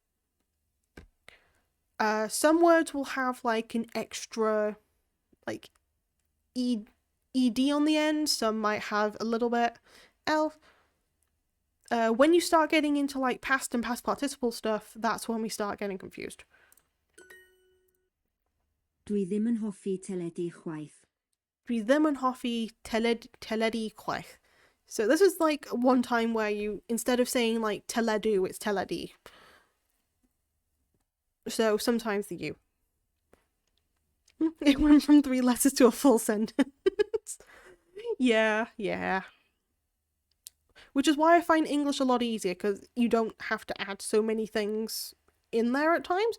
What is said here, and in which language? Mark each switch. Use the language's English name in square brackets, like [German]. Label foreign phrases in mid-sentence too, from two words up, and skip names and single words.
[English] Some words will have like an extra like ed on the end. Some might have a little bit else. When you start getting into like past and past participle stuff, that's when we start getting confused. [Welsh] Dwi ddim yn hoffi teledu chwaith. Dwi ddim yn hoffi teledu chwaith. [English] So this is like one time where you, instead of saying like teledu, it's teledi. So sometimes the U. It went from 3 letters to a full sentence. Yeah. Which is why I find English a lot easier, because you don't have to add so many things in there at times.